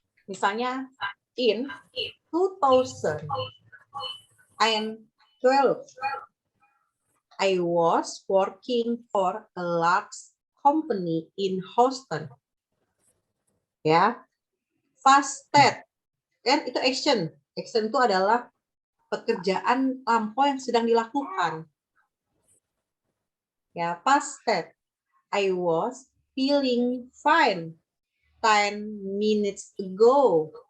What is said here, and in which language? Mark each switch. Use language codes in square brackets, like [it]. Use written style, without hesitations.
[id] Misalnya [en] in 2012 I was working for a large company in Houston. [id] Ya. Past tense kan itu action. Action itu adalah pekerjaan lampau yang sedang dilakukan. Ya, past tense. [en] I was feeling fine 10 minutes ago.